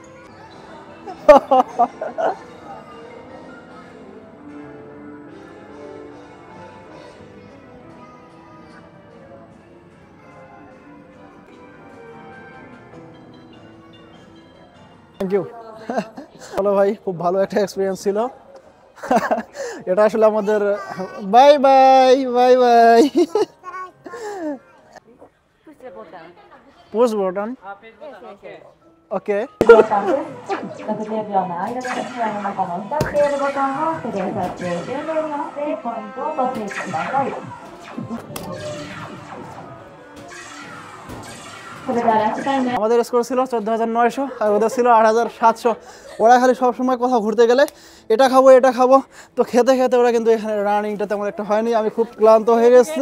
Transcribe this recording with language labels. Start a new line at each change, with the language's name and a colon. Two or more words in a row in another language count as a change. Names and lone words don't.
English: thank you.
Bangla: চলো ভাই, খুব ভালো একটা এক্সপিরিয়েন্স ছিল। এটা আসলে আমাদের
English: bye bye bye bye. push button, okay.
Japanese: 60 秒の間で部屋の中の光っているボタンを手で触って電動に合わせてポイントを取っていってください。それではランチタイム。
Bangla: আমাদের স্কোর ছিল 14,900 আর ওদের ছিল 8,700। ওরা খালি সবসময় কোথাও ঘুরতে গেলে এটা খাবো এটা খাবো, তো খেতে খেতে ওরা কিন্তু এখানে রানিংটা তেমন একটা হয়নি। আমি খুব ক্লান্ত হয়ে গেছি।